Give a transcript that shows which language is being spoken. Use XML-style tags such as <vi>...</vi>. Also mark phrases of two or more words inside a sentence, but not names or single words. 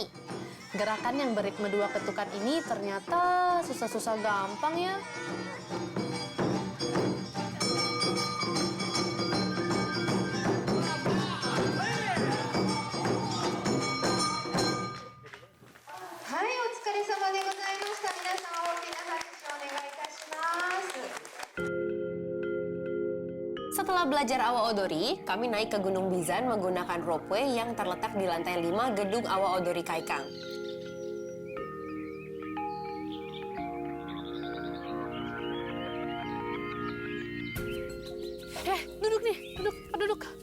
<id>Gerakan yang beritme 2 ketukan ini ternyata susah-susah gampang ya. Hai,</id> <ja>お疲れ様でございました。皆さん大きな拍手をお願いいたします。</ja> <id>Setelah belajar Awa Odori, kami naik ke Gunung Bizan menggunakan ropeway yang terletak di lantai 5 gedung Awa Odori Kaikang. Duduk nih, duduk.</id>